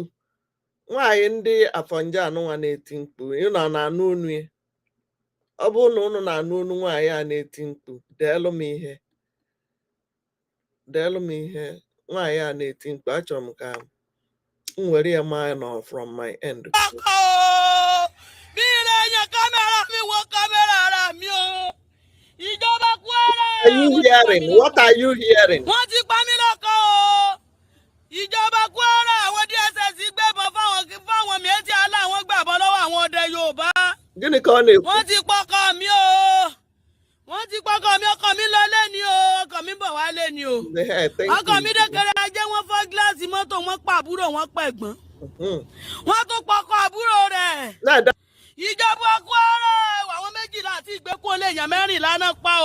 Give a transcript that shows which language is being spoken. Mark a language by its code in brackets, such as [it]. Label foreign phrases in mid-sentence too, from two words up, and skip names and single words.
[ig] Nwaanyị ndị Afọnja anụnwa na-eti mkpu. Ị na-anụ onu ya. Ọ bụrụ na unu na-anụ onu nwaanyị a na-eti mkpu, deelụ m ihe. Nwaanyị a na-eti mkpu, achọrọ m ka m were ya maa nọ [en] from my end. Are you hearing? What are you hearing? [yo] Ìjọba Kwara àwọn DSS gbébọn fáwọn méjì aláwọn gbàbọn lọ́wọ́ àwọn ọdẹ Yorùbá. [ig] Gịnị ka ọ na-ekwu? [yo] Wọ́n ti pọkọ mi o. Ọkọ mi lọ lé ni o. Ọkọ mi bọ̀ wá lé ni o. Ọkọ mi dékèrè ajé wọn fọ́ gíláàsì mọ́tò wọn pa àbúrò wọn pẹ̀gbọ́n. Wọ́n tún pọkọ àbúrò rẹ̀. Ìjọba Kwara àwọn méjìlá àti ìgbékùn olè èèyàn mẹ́rìnlá náà pa o.